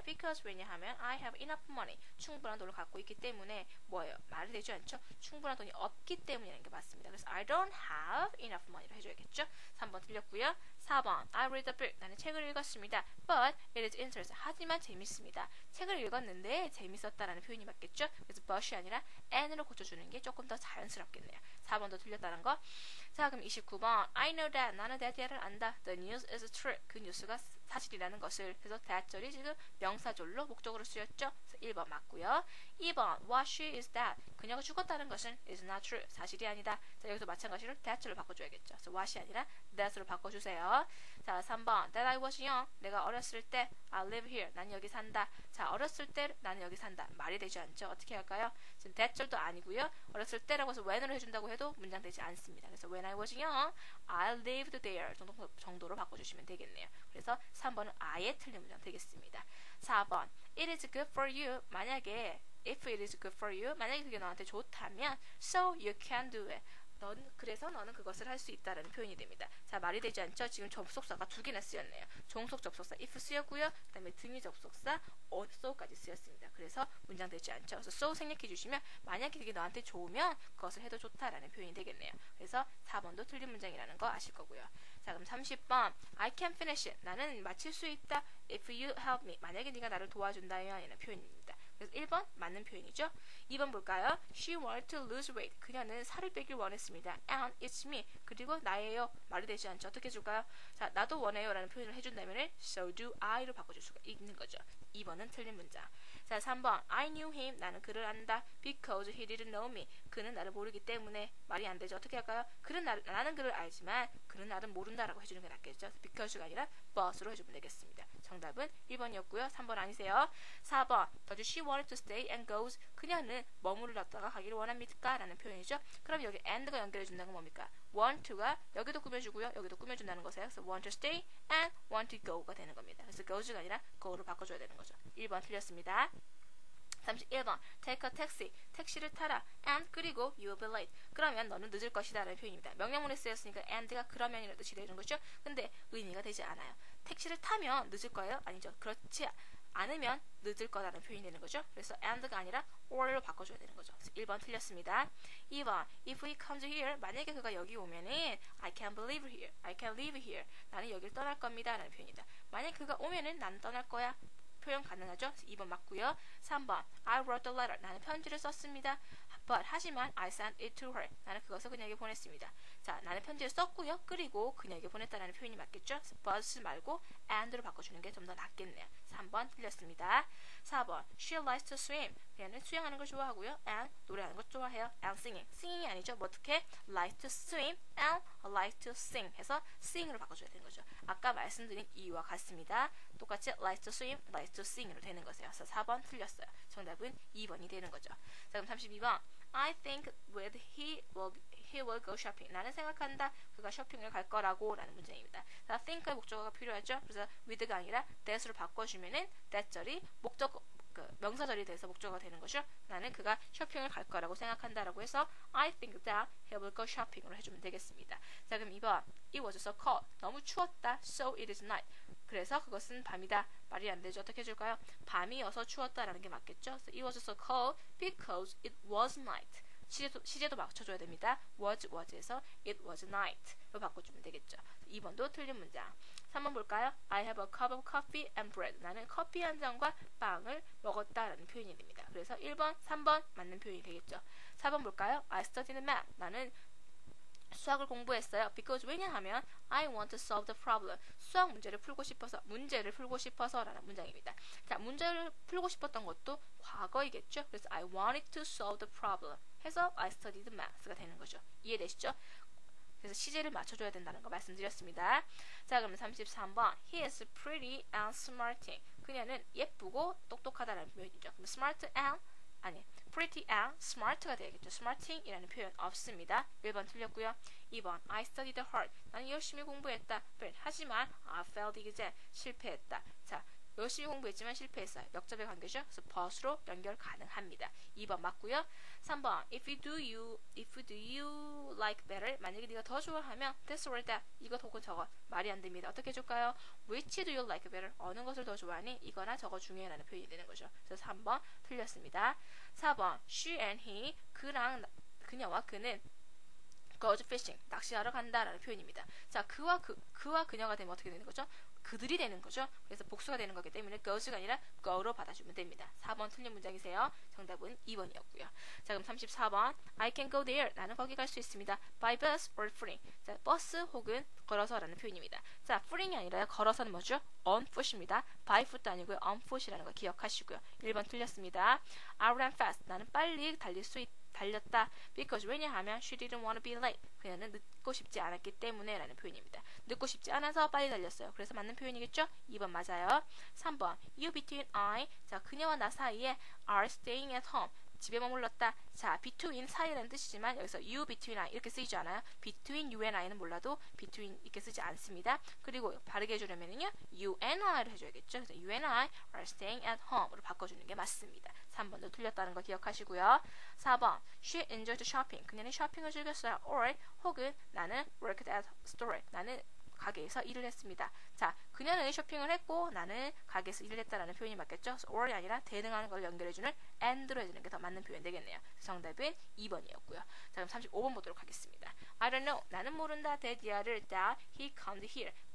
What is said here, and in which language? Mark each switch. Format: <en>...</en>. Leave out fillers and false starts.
<en>Because</en> <ko>왜냐하면</ko> <en>I have enough money.</en> <ko>충분한 돈을 갖고 있기 때문에 뭐예요? 말이 되지 않죠? 충분한 돈이 없기 때문이라는 게 맞습니다. 그래서</ko> <en>I don't have enough money로</en> <ko>해줘야겠죠. 3번 틀렸고요. 4번</ko> <en>I read a book.</en> <ko>나는 책을 읽었습니다.</ko> <en>But it is interesting.</en> <ko>하지만 재밌습니다. 책을 읽었는데 재밌었다라는 표현이 맞겠죠? 그래서 but이 아니라 and로 고쳐주는 게 조금 더 자연스럽겠네요. 4번도 틀렸다는 거. 자, 그럼 29번</ko> <en>I know that.</en> <ko>나는 that를 안다.</ko> <en>The news is true.</en> <ko>그 뉴스가 사실이라는 것을. 그래서 that절이 지금 명사절로 목적으로 쓰였죠. 그래서 1번 맞고요. 2번</ko> <en>what she is that.</en> <ko>그녀가 죽었다는 것은</ko> <en>is not true.</en> <ko>사실이 아니다. 자, 여기서 마찬가지로 that절로 바꿔줘야겠죠. 그래서 what이 아니라 that으로 바꿔주세요. 자, 3번</ko> <en>that I was young.</en> <ko>내가 어렸을 때</ko> <en>I live here.</en> <ko>난 여기 산다. 자, 어렸을 때 나는 여기 산다. 말이 되지 않죠. 어떻게 할까요? 지금 that절도 아니고요. 어렸을 때라고 해서 when으로 해준다고 해도 문장 되지 않습니다.</ko> <en>그래서 when I was young, I lived there</en> <ko>정도로 바꿔주시면 되겠네요. 그래서 3번은 아예 틀린 문장 되겠습니다. 4번</ko> <en>it is good for you. 만약에 if it is good for you,</en> <ko>만약에 그게 너한테 좋다면</ko> <en>so you can do it.</en> <ko>그래서 너는 그것을 할 수 있다라는 표현이 됩니다. 자, 말이 되지 않죠? 지금 접속사가 2개나 쓰였네요. 종속 접속사 if 쓰였고요. 그 다음에 등위 접속사 so까지 쓰였습니다. 그래서 문장 되지 않죠. 그래서 so 생략해 주시면 만약에 그게 너한테 좋으면 그것을 해도 좋다라는 표현이 되겠네요. 그래서 4번도 틀린 문장이라는 거 아실 거고요. 자, 그럼 30번</ko> <en>I can finish it.</en> <ko>나는 마칠 수 있다.</ko> <en>If you help me.</en> <ko>만약에 네가 나를 도와준다면 이라는 표현입니다. 그래서 1번 맞는 표현이죠. 2번 볼까요?</ko> <en>She wanted to lose weight.</en> <ko>그녀는 살을 빼길 원했습니다.</ko> <en>And it's me.</en> <ko>그리고 나예요. 말이 되지 않죠. 어떻게 해줄까요? 자, 나도 원해요 라는 표현을 해준다면</ko> <en>so do I</en> <ko>로 바꿔줄 수가 있는 거죠. 2번은 틀린 문장. 자, 3번</ko> <en>I knew him.</en> <ko>나는 그를 안다.</ko> <en>Because he didn't know me.</en> <ko>그는 나를 모르기 때문에. 말이 안 되죠. 어떻게 할까요? 나는 그를 알지만 그는 나를 모른다라고 해주는 게 낫겠죠. Because가 아니라 but으로 해주면 되겠습니다. 정답은 1번이었고요. 3번 아니세요. 4번</ko> <en>But she wanted to stay and goes.</en> <ko>그녀는 머무르다가 가기를 원합니까? 라는 표현이죠. 그럼 여기 and가 연결해준다는 건 뭡니까? want to가 여기도 꾸며주고요. 여기도 꾸며준다는 것이에요. 그래서</ko> <en>want to stay and want to go</en> <ko>가 되는 겁니다. 그래서 goes가 아니라 go로 바꿔줘야 되는 거죠. 1번 틀렸습니다. 31번</ko> <en>take a taxi</en> <ko>택시를 타라 and 그리고</ko> <en>you will be late</en> <ko>그러면 너는 늦을 것이다 라는 표현입니다. 명령문에 쓰였으니까 and가 그러면이라는 뜻이 되는 거죠. 근데 의미가 되지 않아요. 택시를 타면 늦을 거예요? 아니죠. 그렇지 않으면 늦을 거라는 표현이 되는 거죠. 그래서 and가 아니라 or로 바꿔줘야 되는 거죠. 그래서 1번 틀렸습니다.</ko> <en>2번 if he comes here</en> <ko>만약에 그가 여기 오면은</ko> <en>I can't believe here I can't live here</en> <ko>나는 여길 떠날 겁니다 라는 표현이다. 만약 그가 오면은 나는 떠날 거야 표현 가능하죠? 2번 맞고요. 3번</ko> <en>I wrote the letter.</en> <ko>나는 편지를 썼습니다.</ko> <en>But</en> <ko>하지만</ko> <en>I sent it to her.</en> <ko>나는 그것을 그녀에게 보냈습니다. 자, 나는 편지를 썼고요. 그리고 그녀에게 보냈다라는 표현이 맞겠죠? but 말고 and로 바꿔주는 게 좀 더 낫겠네요. 3번 틀렸습니다. 4번</ko> <en>She likes to swim.</en> <ko>그녀는 수영하는 걸 좋아하고요. and 노래하는 걸 좋아해요.</ko> <en>and singing.</en> <ko>singing이 아니죠. 뭐 어떻게?</ko> <en>like to swim and like to sing</en> <ko>해서</ko> <en>sing으로 바꿔줘야 되는 거죠.</en> <ko>아까 말씀드린 이유와 같습니다. 똑같이</ko> <en>like to swim, like to sing으로 되는 거세요.</en> <ko>그래서 4번 틀렸어요. 정답은 2번이 되는 거죠. 자, 그럼 32번</ko> <en>I think with he will go shopping.</en> <ko>나는 생각한다. 그가 쇼핑을 갈 거라고 라는 문장입니다. 자, think의 목적어가 필요하죠. 그래서 with가 아니라 that으로 바꿔주면은 that절이 목적어 명사절이 돼서 목적어가 되는 거죠. 나는 그가 쇼핑을 갈 거라고 생각한다라고 해서</ko> <en>I think that he will go shopping</en> <ko>으로 해주면 되겠습니다. 자, 그럼 2번</ko> <en>It was so cold.</en> <ko>너무 추웠다.</ko> <en>So it is night.</en> <ko>그래서 그것은 밤이다. 말이 안 되죠. 어떻게 해줄까요? 밤이어서 추웠다라는 게 맞겠죠.</ko> <en>So it was so cold because it was night.</en> <ko>시제도 맞춰줘야 됩니다. was에서</ko> <en>it was night</en> <ko>로 바꿔주면 되겠죠. 2번도 틀린 문장. 3번 볼까요?</ko> <en>I have a cup of coffee and bread.</en> <ko>나는 커피 한 잔과 빵을 먹었다라는 표현이 됩니다. 그래서 1번, 3번 맞는 표현이 되겠죠. 4번 볼까요?</ko> <en>I studied math.</en> <ko>나는 수학을 공부했어요.</ko> <en>because</en> <ko>왜냐하면</ko> <en>I want to solve the problem.</en> <ko>수학 문제를 풀고 싶어서 라는 문장입니다. 자, 문제를 풀고 싶었던 것도 과거이겠죠. 그래서</ko> <en>I wanted to solve the problem</en> <ko>해서</ko> <en>I studied math</en> <ko>가 되는 거죠. 이해되시죠? 그래서 시제를 맞춰줘야 된다는 거 말씀드렸습니다. 자, 그러면 33번</ko> <en>He is pretty and smarting.</en> <ko>그녀는 예쁘고 똑똑하다라는 표현이죠. 그럼</ko> <en>smart and pretty and smart가 되겠죠.</en> <ko>smarting이라는 표현 없습니다. 1번 틀렸고요. 2번</ko> <en>I studied hard.</en> <ko>나는 열심히 공부했다. 하지만</ko> <en>I failed exam.</en> <ko>실패했다. 자, 열심히 공부했지만 실패했어요. 역접의 관계죠. 그래서 but로 연결 가능합니다. 2번 맞고요. 3번</ko> <en>If do you like better.</en> <ko>만약에 네가 더 좋아하면</ko> <en>this or that.</en> <ko>이것 혹은 저것. 말이 안 됩니다. 어떻게 해줄까요?</ko> <en>Which do you like better?</en> <ko>어느 것을 더 좋아하니? 이거나 저거 중에 라는 표현이 되는 거죠. 그래서 3번 틀렸습니다. 4번 She and he. 그녀와 그는</ko> <en>goes fishing.</en> <ko>낚시하러 간다라는 표현입니다. 자, 그와 그녀가 되면 어떻게 되는 거죠? 그들이 되는 거죠. 그래서 복수가 되는 거기 때문에 goes가 아니라 go로 받아주면 됩니다. 4번 틀린 문장이세요. 정답은 2번이었고요. 자, 그럼 34번</ko> <en>I can go there.</en> <ko>나는 거기 갈 수 있습니다.</ko> <en>by bus or footing.</en> <ko>자, 버스 혹은 걸어서라는 표현입니다. 자, footing이 아니라 걸어서는 뭐죠?</ko> <en>on foot</en> <ko>입니다. by foot도 아니고요. on foot이라는 거 기억하시고요. 1번 틀렸습니다.</ko> <en>I ran fast.</en> <ko>나는 빨리 달렸다.</ko> <en>because</en> <ko>왜냐하면</ko> <en>she didn't want to be late.</en> <ko>그녀는 늦고 싶지 않았기 때문에 라는 표현입니다. 늦고 싶지 않아서 빨리 달렸어요. 그래서 맞는 표현이겠죠? 2번 맞아요. 3번</ko> <en>You between I.</en> <ko>자, 그녀와 나 사이에</ko> <en>are staying at home.</en> <ko>집에 머물렀다. 자, between 사이라는 뜻이지만 여기서 you between I 이렇게 쓰이지 않아요.</ko> <en>between you and I</en> <ko>는 몰라도 between 이렇게 쓰지 않습니다. 그리고 바르게 해주려면요 you and I로 해줘야겠죠. 그래서</ko> <en>you and I are staying at home</en> <ko>으로 바꿔주는 게 맞습니다. 3번도 틀렸다는 거 기억하시고요.</ko> <en>4번 She enjoyed shopping.</en> <ko>그녀는 쇼핑을 즐겼어요.</ko> <en>or</en> <ko>혹은 나는</ko> <en>worked at store.</en> <ko>나는 가게에서 일을 했습니다. 자, 그녀는 쇼핑을 했고 나는 가게에서 일을 했다라는 표현이 맞겠죠? 그래서 or이 아니라 대등하는 걸 연결해주는 and로 해주는 게 더 맞는 표현 되겠네요. 정답은 2번이었고요. 자, 그럼 35번 보도록 하겠습니다.</ko> <en>I don't know.</en> <ko>나는 모른다.</ko> <en>that he comes here.</en>